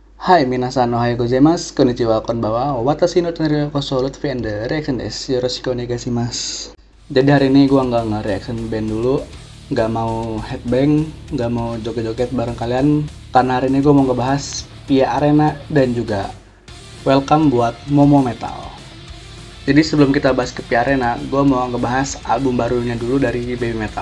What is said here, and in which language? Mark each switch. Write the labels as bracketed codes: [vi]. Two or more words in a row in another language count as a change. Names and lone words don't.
[ja] はい、皆さんおはようございます、こんにちは、こんばんは、私の隣はこそ Lutfi and the reaction です、よろしくお願いします. [id] Jadi hari ini gua nggak nge-reaction band dulu, nggak mau headbang, nggak mau joget-joget bareng kalian, karena hari ini gua mau ngebahas Pia Arena dan juga welcome buat Momo Metal. Jadi sebelum kita bahas ke Pia Arena, gua mau ngebahas album barunya dulu dari Baby Metal.